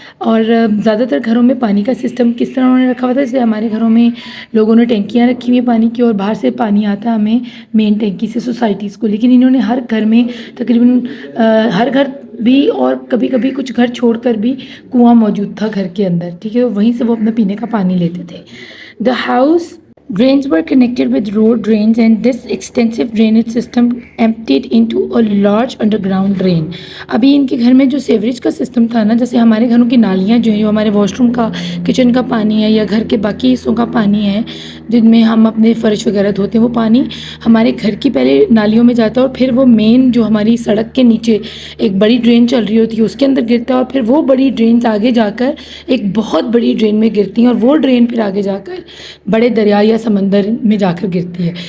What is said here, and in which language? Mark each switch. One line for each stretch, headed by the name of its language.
Urdu: اور زیادہ تر گھروں میں پانی کا سسٹم کس طرح انہوں نے رکھا ہوا تھا؟ جیسے ہمارے گھروں میں لوگوں نے ٹینکیاں رکھی ہوئی ہیں پانی کی، اور باہر سے پانی آتا ہے ہمیں مین ٹینکی سے سوسائٹیز کو. لیکن انہوں نے ہر گھر میں تقریباً ہر گھر بھی، اور کبھی کبھی کچھ گھر چھوڑ کر بھی کنواں موجود تھا گھر کے اندر. ٹھیک ہے، وہیں سے وہ اپنا پینے کا پانی لیتے تھے.
English: The house drains were connected with road drains and this extensive drainage system emptied into a large underground drain.
Urdu: ابھی ان کے گھر میں جو سیوریج کا سسٹم تھا نا، جیسے ہمارے گھروں کی نالیاں جو ہیں، جو ہمارے واش روم کا، کچن کا پانی ہے یا گھر کے باقی حصوں کا پانی ہے جن میں ہم اپنے فرش وغیرہ دھوتے ہیں، وہ پانی ہمارے گھر کی پہلے نالیوں میں جاتا ہے، اور پھر وہ مین جو ہماری سڑک کے نیچے ایک بڑی ڈرین چل رہی ہوتی ہے اس کے اندر گرتا ہے، اور پھر وہ بڑی ڈرینز آگے جا کر ایک بہت بڑی ڈرین میں گرتی ہیں، اور وہ ڈرین پھر آگے جا کر بڑے دریا یا سمندر میں جا کر گرتی ہے.